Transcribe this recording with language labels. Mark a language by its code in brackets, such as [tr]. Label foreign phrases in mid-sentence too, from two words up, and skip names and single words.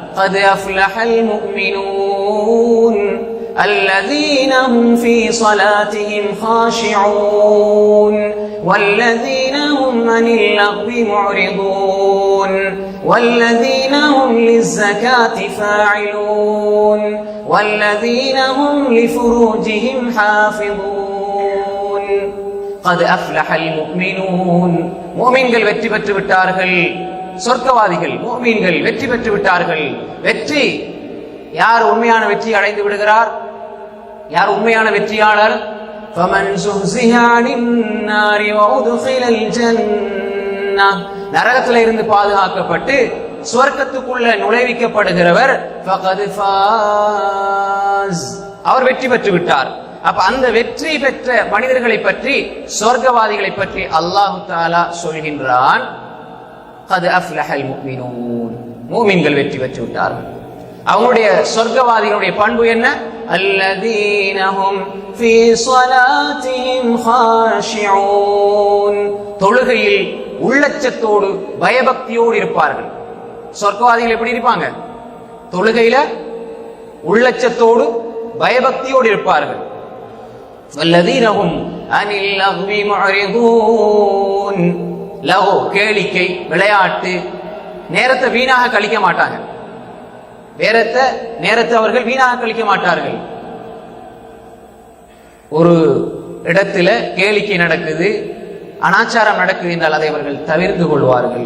[ar] قد أفلح المؤمنون الذين هم في صلاتهم خاشعون والذين هم عن اللغو معرضون والذين هم للزكاة فاعلون والذين هم لفروجهم حافظون قد أفلح المؤمنون [ta] முஃமின்கள் வெற்றி பெற்று விட்டார்கள். சொர்க்கவாதிகள் முஃமின்கள் வெற்றி பெற்று விட்டார்கள். வெற்றி யார் உண்மையான வெற்றி அடைந்து விடுகிறார்? யார் உண்மையான வெற்றியாளர்? [ar] فَمَنْ زُحْزِحَ عَنِ النَّارِ وَأُدْخِلَ الْجَنَّةَ [ta] நரகத்திலே இருந்து பாதுகாக்கப்பட்டு சுவர்க்கத்துக்குள்ள நுழைவிக்கப்படுகிறவர் [ar] فَقَدْ فَازَ [ta] அவர் வெற்றி பெற்று விட்டார். அப்ப அந்த வெற்றி பெற்ற மனிதர்களை பற்றி சொர்க்கவாதிகளை பற்றி [ar] الله تعالى [ta] சொல்கின்றான் [ar] قَدْ أَفْلَحَ الْمُؤْمِنُونَ [ta] முஃமின்கள் வெற்றி பெற்று விட்டார்கள். அவங்களுடைய சொர்க்கவாதிகளுடைய பண்பு என்ன? الَّذِينَ هُمْ فِي صَلَاتِهِمْ خَاشِعُونَ தொழுகையில் உள்ளச்சத்தோடு பயபக்தியோடு இருப்பார்கள். சொர்க்கவாதிகள் எப்படி இருப்பாங்க? தொழுகையில உள்ளச்சத்தோடு பயபக்தியோடு இருப்பார்கள். [ar] وَالَّذِينَ هُمْ عَنِ اللَّغْوِ مُعْرِضُونَ [ta] லஹு கேளிக்கை விளையாட்டு நேரத்தை வீணாக கழிக்க மாட்டாங்க. நேரத்தை அவர்கள் வீணாக கழிக்க மாட்டார்கள். ஒரு இடத்துல கேளிக்கை நடக்குது, அனாச்சாரம் நடக்குது என்றால் அதை அவர்கள் தவிர்த்து கொள்வார்கள்.